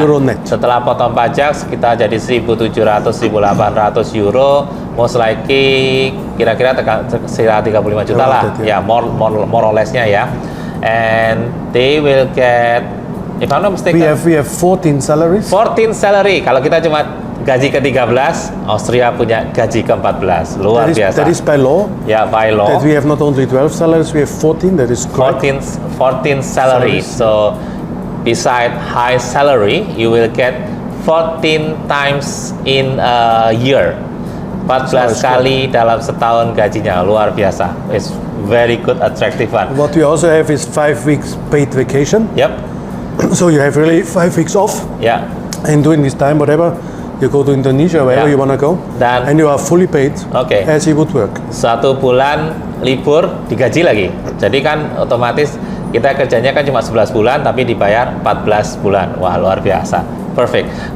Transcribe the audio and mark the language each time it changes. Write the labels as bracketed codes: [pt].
[en] euro net. [id] setelah potong pajak sekitar jadi 1.700, 1.800 euro, [en] most likely [id] kira-kira sekitar 35 juta lah, [en] Around that, yeah. [id] ya [en] more or less- [id] nya ya. [en] And they will get, if I'm not mistaken, We have 14 salaries. 14 salary. [id] Kalau kita cuma gaji ke-13, Austria punya gaji ke-14, luar biasa. [en] That is by law. Ya, by law. That we have not only 12 salaries, we have 14. That is correct. 14 salary. Salaries. So beside high salary, you will get 14 times in a year. 14 So [id] kali dalam setahun gajinya, luar biasa. [en] It's very good, attractive one. What we also have is 5 weeks paid vacation. Yep. So you have really 5 weeks off. Ya. And during this time, whatever, you go to Indonesia, wherever Yeah. you want to go, [id] Dan- [en] and you are fully paid Okay. as you would work. [id] 1 bulan libur digaji lagi. Jadi kan otomatis kita kerjanya kan cuma 11 bulan tapi dibayar 14 bulan. Wah, luar biasa. Perfect.